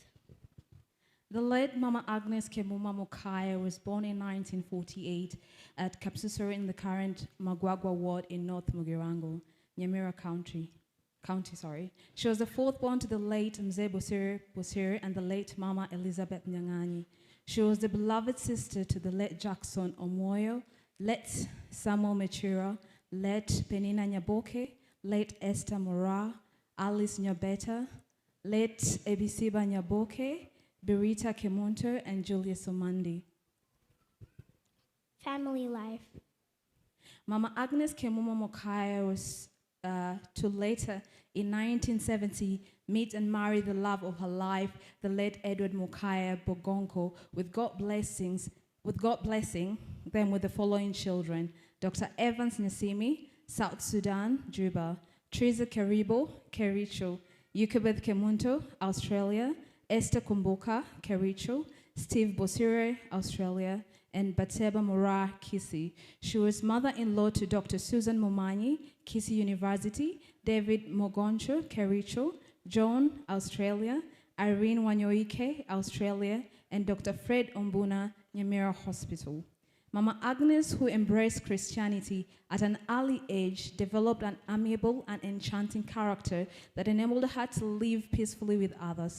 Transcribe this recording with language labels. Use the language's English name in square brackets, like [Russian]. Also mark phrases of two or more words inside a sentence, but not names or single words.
[English] The late Mama Agnes Kemuma Mokaya was born in 1948 at Kapsusuri in the current Magwagwa ward in North Mugirango, Nyamira County. She was the fourth born to the late Mzee Bosiri and the late Mama Elizabeth Nyang'ani. She was the beloved sister to the late Jackson Omoyo, late Samuel Mechira, late Penina Nyaboke, late Esther Mora, Alice Nyabeta, late Ebisiba Nyaboke, Berita Kemonto, and Julius Omandi. Family life. Mama Agnes Kemuma Mokaya was to later, in 1970, meet and marry the love of her life, the late Edward Mokaya Bogonko, with God blessing them with the following children: Dr. Evans Nasimi, South Sudan, Juba; Teresa Karibo, Kericho; Yukabeth Kemunto, Australia; Esther Kumbuka, Kericho; Steve Bosire, Australia; and Bateba Mora, Kisi. She was mother-in-law to Dr. Susan Momanyi, Kisi University; David Mogoncho, Kericho; John, Australia; Irene Wanyoike, Australia; and Dr. Fred Ombuna, Nyamira Hospital. Mama Agnes, who embraced Christianity at an early age, developed an amiable and enchanting character that enabled her to live peacefully with others.